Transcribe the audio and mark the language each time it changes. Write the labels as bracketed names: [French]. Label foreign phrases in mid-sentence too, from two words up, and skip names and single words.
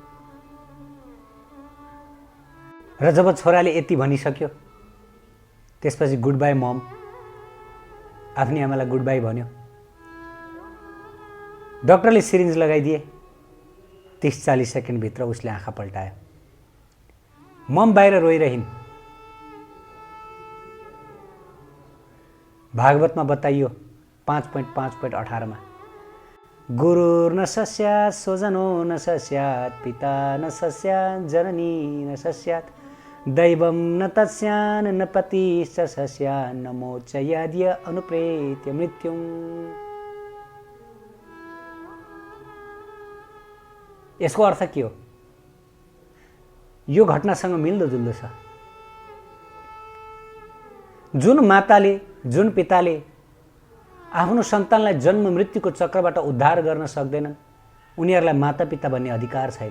[Nepali] र जब छोराले यति भनिसक्यो, त्यसपछि [English] good bye mum, [Nepali] आफ्नी आमालाई [English] good bye [Nepali] भन्यो। डाक्टरले सिरिन्ज लगाइदिए। 30-40 सेकेन्डभित्र उसले आँखा पल्टायो। मम बाहिर रोइरहन्। भागवतमा बताइयो [Sanskrit] 5.5.18 गुरुर्न सस्यात् स्वजनो न सस्यात् पिता न सस्यात् जननी न सस्यात् दैवं न तस्यान् न पतिश्च सस्यात् न मोचयाद्य अनुप्रेत्य मृत्युम्। [Nepali] यसको अर्थ के हो? यो घटनासँग मिल्दोजुल्दो छ। जुन माताले, जुन पिताले आफ्नो सन्तानलाई जन्म मृत्युको चक्रबाट उद्धार गर्न सक्दैनन्, उनीहरूलाई मातापिता भन्ने अधिकार छैन।